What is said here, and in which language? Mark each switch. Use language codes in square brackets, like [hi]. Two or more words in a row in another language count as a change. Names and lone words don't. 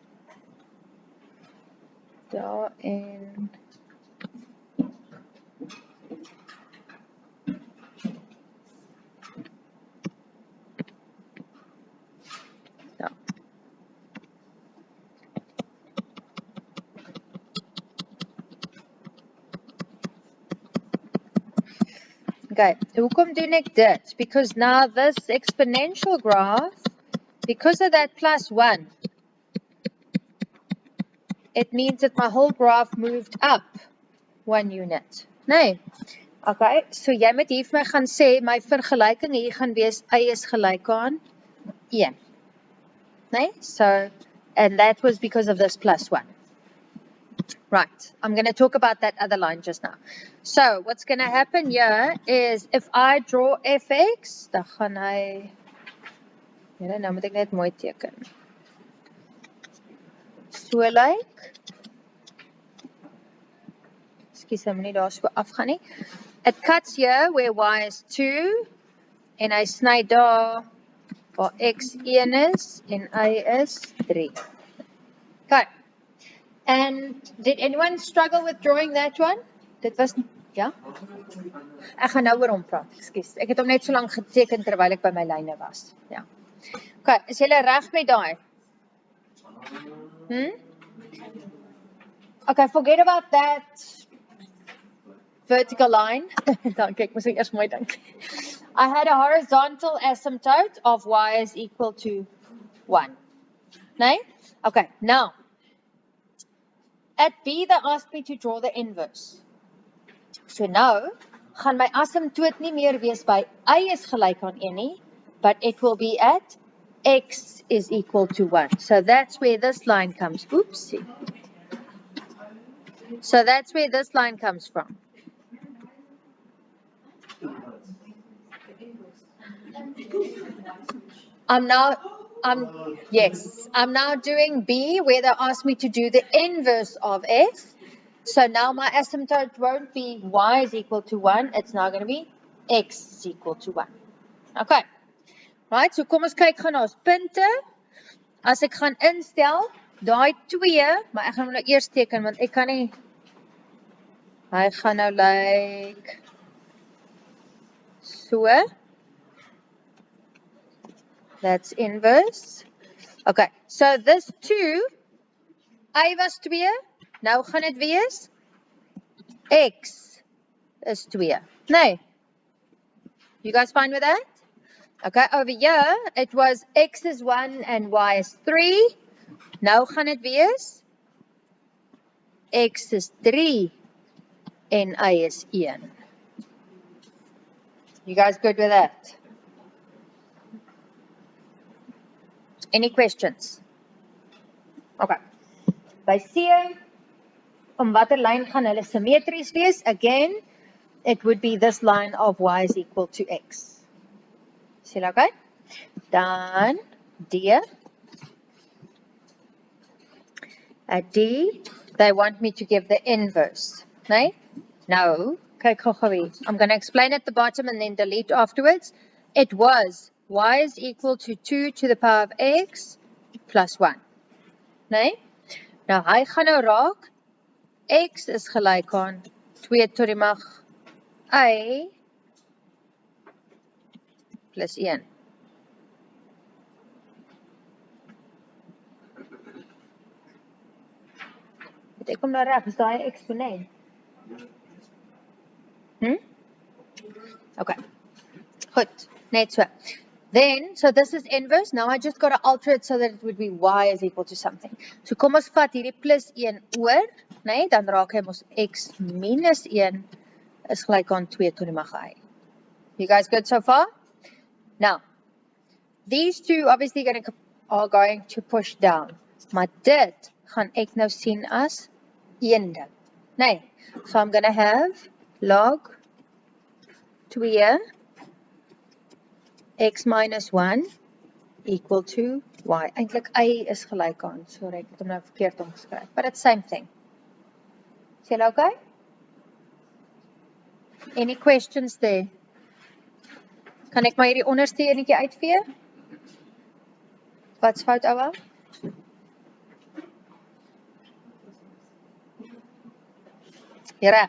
[af] Daar en ja. Okay, hoekom doen ek dit? [en] Because now this exponential graph, because of that plus 1, it means that my whole graph moved up 1 unit. [af] Nee. Okay, so jy moet hier vir my gaan sê, my vergelyking hier gaan wees, y is gelyk aan 1. Nee, [en] so, and that was because of this plus 1. Right, I'm going to talk about that other line just now. So, what's going to happen here is, if I draw fx, [af] dan gaan hy, nou moet ek net mooi teken. [en] So like, excuse me, [af] nie daar so afgaan nie. [en] It cuts here where y is 2, [af] en hy sny daar waar x 1 is, en y is 3. [en] Okay. And did anyone struggle with drawing that one? [af] Dit was, ja? Ek gaan nou oor hom praat, excuse. Ek het hom net so lang geteken terwyl ek by my lyne was. Ja. Okay, is julle reg met daai? [en] Okay, forget about that vertical line. [af] Dankie, ek moes eers mooi dink. [en] I had a horizontal asymptote of y is equal to 1. [af] Nee? [en] Okay, now, at B, they asked me to draw the inverse. So now, [af] gaan my asymptoot nie meer wees by y is gelyk aan 1 nie, [en] but it will be at x is equal to 1. So that's where this line comes. Oopsie. So that's where this line comes from. I'm now doing B, where they asked me to do the inverse of f. So now my asymptote won't be y is equal to 1, it's now going to be x is equal to 1. Okay. Right, so [af] kom ons kyk gaan na ons punte. As ek gaan instel, daai 2, maar ek gaan hom nou eers teken, want ek kan nie, hy gaan nou lyk so. [en] That's inverse. Okay, so this 2, [af] y was 2, nou gaan dit wees, x is 2. Nee. [en] You guys fine with that? Okay, over here, it was x is 1 and y is 3. [af] Nou gaan dit wees, x is 3 en y is 1. [en] You guys good with that? Any questions? Okay. [af] By C, om watter lyn gaan hulle symmetries wees? [en] Again, it would be this line of y is equal to x. Is it okay? Dan D. At D, they want me to give the inverse. [af] Nee? No. Kyk gou weer. [en] I'm going to explain at the bottom and then delete afterwards. It was y is equal to 2 to the power of x plus 1. [af] Nee? Nou, hy gaan nou raak, x is gelyk aan 2 tot die mag y plus 1. Het ek kom nou reg, is daai eksponent? Okay, goed, net so. [en] Then, so this is inverse. Now I just got to alter it so that it would be y is equal to something. [af] So kom ons vat hierdie plus 1 oor, nee, dan raak hy ons x minus 1 is gelyk aan 2 tot die mag y. [en] You guys good so far? Now, these two obviously are going to push down. [af] Maar dit gaan ek nou sien as een ding. Nee, [en] so I'm going to have log 2 x minus 1 equal to y. [af] Eintlik y is gelyk aan. Sorry, ek het hom nou verkeerd omgeskryf. [en] But it's same thing. [af] Is julle okay? [en] Any questions there? [af] Kan ek maar hierdie onderste enetjie uitvee? Wat's fout, ouma? Jy reg.